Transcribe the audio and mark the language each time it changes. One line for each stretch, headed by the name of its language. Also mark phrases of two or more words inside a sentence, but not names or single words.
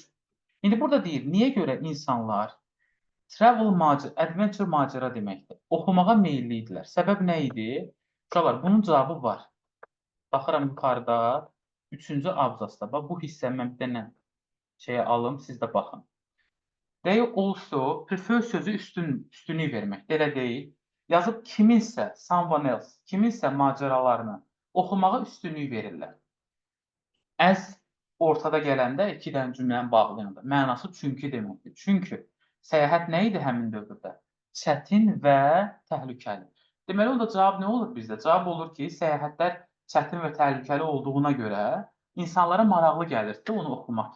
Azerbaijani: İndi burada deyir, niyə görə insanlar adventure macəra deməkdir. Oxumağa meyilli idilər. Səbəb nə idi? Uşaqlar, bunun cavabı var. Baxıram yuxarıda 3-cü abzasda. Bax, bu hissəni mən bir dənə şeyə alım, siz də baxın.
English: They also prefer
Azerbaijani: sözü üstünlük verməkdir, elə deyil. Yazıb kiminsə,
English: someone else,
Azerbaijani: kiminsə macəralarını oxumağa üstünlük verirlər. As ortada gələndə 2 dənə cümləni bağlayanda mənası çünki deməkdir. Çünki səyahət nə idi həmin dövrdə? Çətin və təhlükəli. Deməli, onda cavab nə olur bizdə? Cavab olur ki, səyahətlər çətin və təhlükəli olduğuna görə insanlara maraqlı gəlir də onu oxumaq.